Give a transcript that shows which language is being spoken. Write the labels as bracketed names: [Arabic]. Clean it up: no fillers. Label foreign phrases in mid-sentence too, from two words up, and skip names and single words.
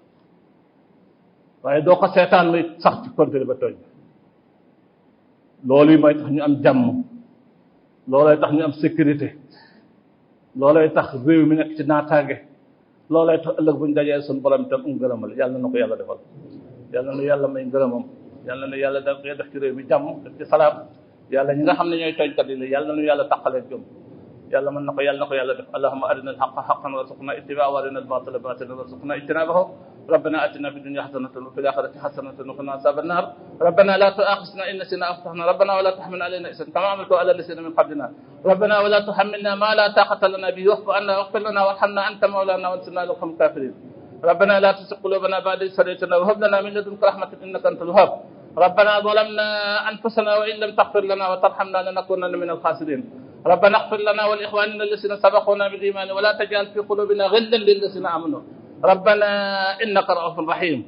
[Wolof] waaye doo ko seetaan muy sax ci continuer ba tooñ loolu yi mooy tax ñu am jàmm loolooy tax ñu am sécurité loolooy tax réew mi nekk ci naataange loolooy tax ëllëg bu ñu dajee suñu borom itam ngërëmal yàlla na ko yàlla defal yàlla na yàlla may ngërëmam yàlla na yàlla def ci réew mi jàmm def ci salaam yàlla ñi nga xam ne ñooy tooñkat yi la yàlla na yàlla taqalee jom yàlla mën na ko yàlla def [Arabic] اللهم أرنا الحق حقا وارزقنا اتباعه وأرنا الباطل باطلا وارزقنا اجتنابه ربنا آتنا في الدنيا حسنة وفي الآخرة حسنة وقنا عذاب النار ربنا لا تؤاخذنا إن نسينا أو أخطأنا ربنا ولا تحمل علينا إصرا كما عملت على الذين من قبلنا ربنا ولا تحملنا ما لا طاقة لنا به واعف عنا واغفر لنا وارحمنا أنت مولانا وانصرنا على القوم الكافرين ربنا لا تزغ قلوبنا بعد إذ هديتنا وهب لنا من لدنك رحمة إنك أنت الوهاب ربنا ظلمنا أنفسنا وإن لم تغفر لنا وترحمنا لنكونن من الخاسرين ربنا اغفر لنا ولإخواننا الذين سبقونا بالإيمان ولا تجعل في قلوبنا غلا للذين آمنوا ربنا إنك رؤوف رحيم